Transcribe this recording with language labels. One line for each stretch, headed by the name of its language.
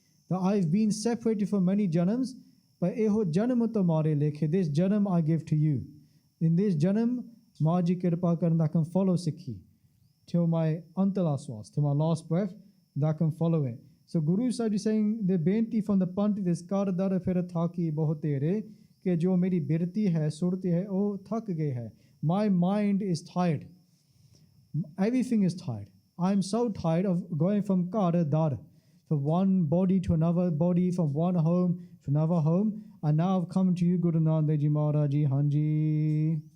English: That I've been separated from many janams, but
Punjabi: eho janam tamare lekhe,
English: this janam I give to you. In this janam,
Punjabi: Maji Kirpa Karan,
English: I can follow Sikhi till my
Punjabi: antala swas,
English: till my last breath, that I can follow it. So Guru Sahib is saying the benti from the Pandit is
Punjabi: kar dar phir thaki boho tere,
Hindi: कि जो मेरी बिरती है सुरती है वो थक गई है.
English: My mind is tired. Everything is tired. I'm so tired of going from ghar to dar, from one body to another body, from one home to another home. And now I've come to you, Guru Nanak Dev Ji Maharaj Ji, Hanji.